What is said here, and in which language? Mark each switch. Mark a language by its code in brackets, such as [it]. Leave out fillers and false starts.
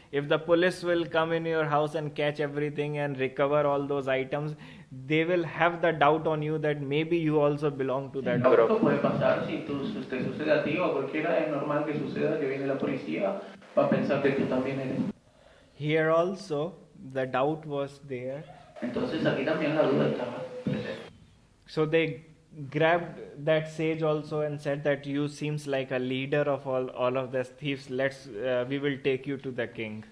[en] If the police will come in your house and catch everything and recover all those items, they will have the doubt on you that maybe you also belong to that group. [es] Esto puede pasar si te sucede a ti o a cualquiera, es normal que suceda que viene la policía, va a pensar que tú también eres. [en] Here also the doubt was there. [es] Entonces aquí también la duda estaba presente. [en] So they grabbed that sage also and said that you seems like a leader of all of these thieves. We will take you to the king.